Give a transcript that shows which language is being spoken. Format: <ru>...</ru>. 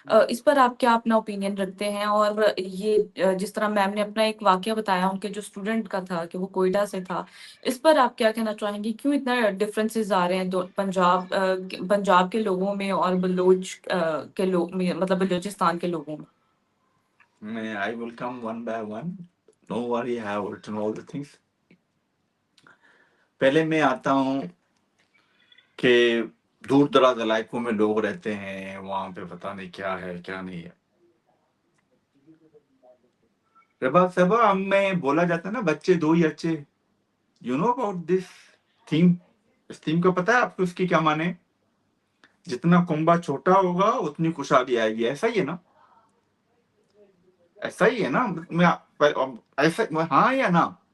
<ur>اس پر آپ کیا اپنا اوپینین رکھتے ہیں؟ اور یہ جس طرح میم نے اپنا ایک واقعہ بتایا ان کے جو اسٹوڈنٹ کا تھا کہ وہ کوئٹہ سے تھا, اس پر آپ کیا کہنا چاہیں گے؟ کیوں اتنا ڈفرینسز آ رہے ہیں پنجاب کے لوگوں میں اور بلوچ کے لوگ میں, مطلب بلوچستان کے لوگوں میں؟</ur> <en>I will come one by one. Don't worry, I have written all the things.</en> <ur>پہلے میں آتا ہوں کہ دور دراز علاقوں میں لوگ رہتے ہیں, وہاں پہ پتہ نہیں کیا ہے کیا نہیں ہے. رباب صاحبہ ہم میں بولا جاتا ہے نا بچے دو ہی اچھے.</ur> <en>You know about this theme?</en> <ur>اس theme کا پتہ ہے آپ کو اس کی کیا معنی ہے؟ جتنا کنبا چھوٹا ہوگا اتنی خوشحالی آئے گی, ایسا ہی ہے نا؟ ایسا ہی ہے نا؟ ایسا ہاں یا نا؟</ur>